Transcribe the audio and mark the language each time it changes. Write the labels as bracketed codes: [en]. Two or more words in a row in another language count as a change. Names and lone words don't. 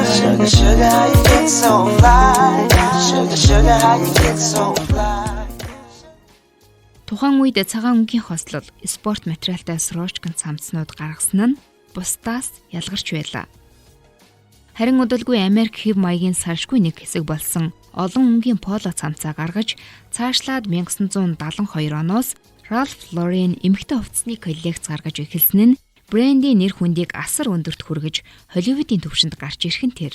[en] Sugar, sugar, how you get so fly? Sugar, sugar, how you get so fly? [mn] Тухайн үед цагаан өнгийн хослол спорт материалтай сроочкон цамцнууд гаргасан нь бусдаас ялгарч байлаа. Харин удалгүй Америк хэв маягийн салшгүй нэг хэсэг болсон олон өнгийн поло цамцаа гаргаж цаашлаад 1972 оноос Ральф Лорен эмэгтэй хувцсны коллекц гаргаж эхэлсэн нь брендийн нэр хүндийг асар өндөрт хүргэж Холливуудын түвшинд гарч ирэх нь тэр.